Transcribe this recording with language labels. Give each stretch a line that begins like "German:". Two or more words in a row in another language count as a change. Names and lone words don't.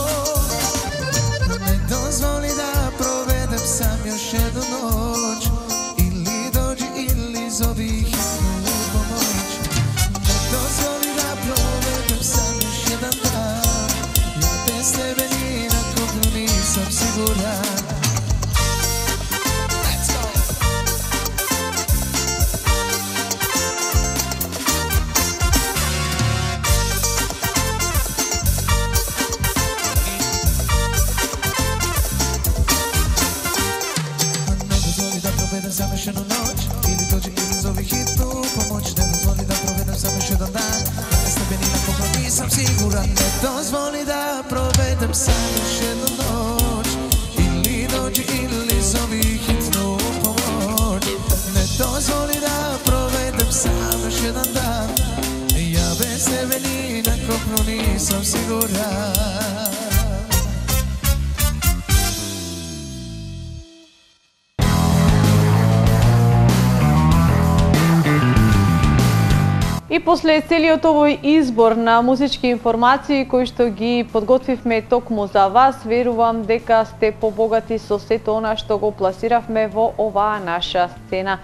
Serbian: Ne dozvoli da provedem sam još jednu noć. Ili dođi ili zovi hitnu pomoć. Ne dozvoli da provedem sam još jedan dan. Bez tebe ni na kopnu nisam siguran.
English: Let's go!
Serbian: Ne dozvoli da provedem sam još jednu noć. Ili dođi ili zovi hitnu pomoć. Ne dozvoli da provedem sam još jedan dan. Bez tebe ni na kopnu nisam siguran. Ne dozvoli da provedem sam još jednu noć. Ili dođi ili zovi hitnu pomoć. Ne dozvoli da provedem sam još jedan dan. Ja bez tebe ni na kopnu nisam siguran.
Macedonian: И после целиот овој избор на музички информации кои што ги подготвивме токму за вас, верувам дека сте побогати со сето она што го пласиравме во оваа наша сцена.